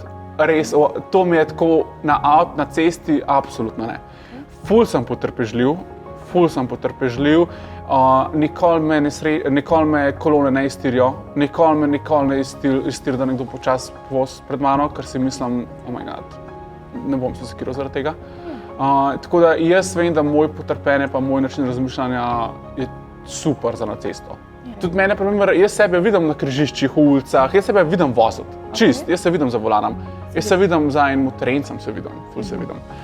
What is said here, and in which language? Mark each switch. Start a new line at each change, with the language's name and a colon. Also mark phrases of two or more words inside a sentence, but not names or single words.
Slovenian: Res, to mi je tako na cesti, absolutno ne. Ful sem potrpežljiv. Nikoli me kolone ne iztirijo, nikoli ne iztiri, da nekdo počas voz pred mano, ker si mislim,
English: oh my god,
Slovenian: ne bom se sekiral zaradi tega. Tako da jaz vem, da moj potrpenje pa moj način razmišljanja je super za na cesto. Tudi mene, primer, jaz sebe vidim na križiščih, ulicah, jaz sebe vidim voziti. Čist, jaz se vidim za volanom. Jaz se vidim za enim terencem, ful se vidim.